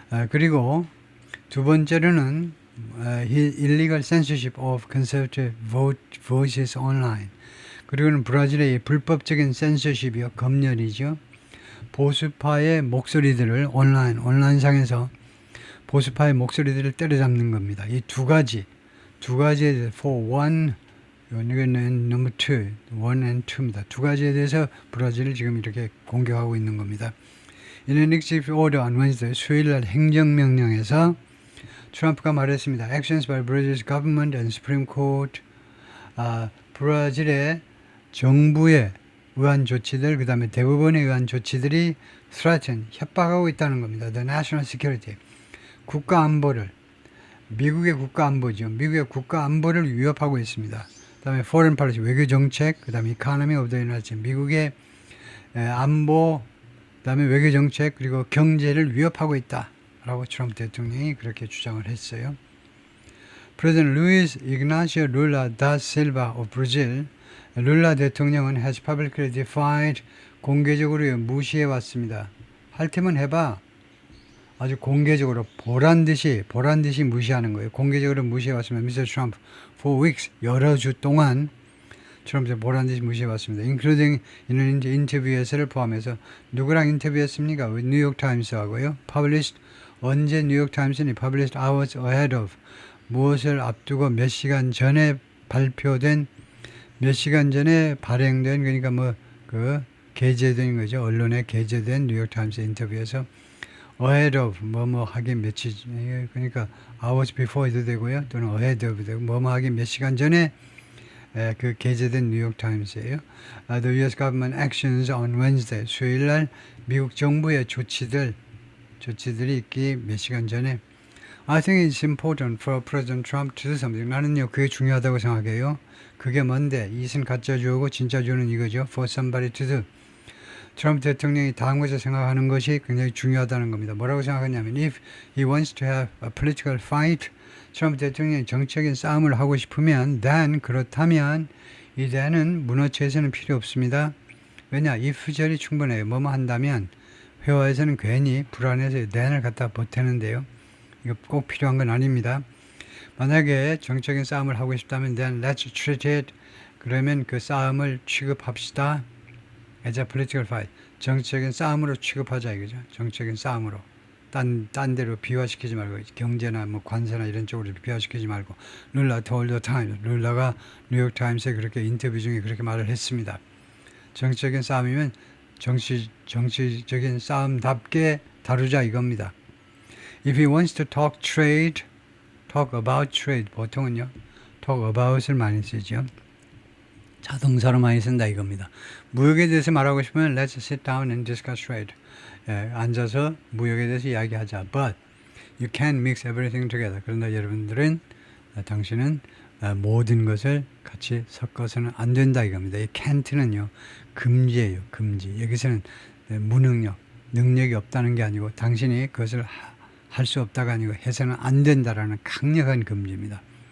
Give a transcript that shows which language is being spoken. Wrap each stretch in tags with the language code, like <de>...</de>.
<ko>그리고 두 번째로는</ko> <en>illegal censorship of conservative voices online.</en> <ko>그리고는 브라질의 불법적인 censorship이요, 검열이죠. 보수파의 목소리들을 온라인상에서 보수파의 목소리들을 때려잡는 겁니다. 이 두 가지에 대해서</ko> <en>for one,</en> <ko>이거는</ko> <en>number two, one and two</en> <ko>입니다. 두 가지에 대해서 브라질을 지금 이렇게 공격하고 있는 겁니다.</ko> <en>In an executive order on Wednesday,</en> <ko>수요일날 행정명령에서 트럼프가 말했습니다.</ko> <en>Actions by Brazil's government and Supreme Court.</en> <ko>브라질의 정부에 의한 조치들, 그 다음에 대법원에 의한 조치들이 threaten, 협박하고 있다는 겁니다.</ko> <en>The national security,</en> <ko>국가 안보를, 미국의 국가 안보죠. 미국의 국가 안보를 위협하고 있습니다. 그 다음에 foreign policy, 외교 정책, 그 다음에</ko> <en>economy of the United States,</en> <ko>미국의 안보, 그 다음에 외교 정책, 그리고 경제를 위협하고 있다. 라고 트럼프 대통령이 그렇게 주장을 했어요.</ko> <en>President Luiz Inácio Lula da Silva of Brazil,</en> <ko>룰라 대통령은</ko> <en>has publicly defied,</en> <ko>공개적으로 무시해 왔습니다. 할 테면 해봐. 아주 공개적으로 보란듯이 무시하는 거예요. 공개적으로 무시해 왔습니다.</ko> <en>Mr. Trump for weeks,</en> <ko>여러 주 동안 트럼프 보란듯이 무시해 왔습니다. including 이런 인터뷰에서를 포함해서 누구랑 인터뷰했습니까? 뉴욕타임스하고요. published, 언제 뉴욕타임스는</ko> <en>published hours ahead of,</en> <ko>무엇을 앞두고 몇 시간 전에 발표된, 몇 시간 전에 발행된, 그러니까 게재된 거죠. 언론에 게재된 뉴욕타임스 인터뷰에서 ahead of, 하긴 며칠, 그러니까</ko> <en>hours before</en> <ko>해도 되고요. 또는 ahead of 되고, 하긴 몇 시간 전에 그 게재된 뉴욕타임스예요.</ko> <en>The U.S. government actions on Wednesday,</en> <ko>수요일날 미국 정부의 조치들이 있기 몇 시간 전에.</ko> <en>I think it's important for President Trump to do something.</en> <ko>나는요, 그게 중요하다고 생각해요. 그게 뭔데? 이것은 가짜주어고 진짜주어는 이거죠.</ko> <en>For somebody to do.</en> <ko>트럼프 대통령이 다음 것을 생각하는 것이 굉장히 중요하다는 겁니다. 뭐라고 생각하냐면</ko> <en>if he wants to have a political fight,</en> <ko>트럼프 대통령이 정치적인 싸움을 하고 싶으면 then, 그렇다면 이 then은 문어체에서는 필요 없습니다. 왜냐? if절이 충분해요. 한다면 회화에서는 괜히 불안해서 then을 갖다 보태는데요. 이거 꼭 필요한 건 아닙니다. 만약에 정치적인 싸움을 하고 싶다면</ko> <en>then let's treat it.</en> <ko>그러면 그 싸움을 취급합시다.</ko> <en>as a political fight.</en> <ko>정치적인 싸움으로 취급하자 이거죠. 정치적인 싸움으로. 딴 데로 비화시키지 말고 경제나 관세나 이런 쪽으로 비화시키지 말고.</ko> <en>룰라 told the Times.</en> <ko>룰라가 뉴욕타임스에 그렇게 인터뷰 중에 그렇게 말을 했습니다. 정치적인 싸움이면 정치적인 싸움답게 다루자 이겁니다.</ko> <en>If he wants to talk about trade,</en> <ko>보통은요,</ko> <en>talk about을 많이 쓰죠.</en> <ko>자동사로 많이 쓴다 이겁니다. 무역에 대해서 말하고 싶으면</ko> <en>let's sit down and discuss trade.</en> <ko>앉아서 무역에 대해서 이야기하자.</ko> <en>But you can't mix everything together.</en> <ko>그러나 여러분들은, 당신은 모든 것을 같이 섞어서는 안 된다 이겁니다. 이 can't는요, 금지예요. 금지. 여기서는 무능력, 능력이 없다는 게 아니고 당신이 그것을 할 수 없다가 아니고 해서는 안 된다라는 강력한 금지입니다.</ko>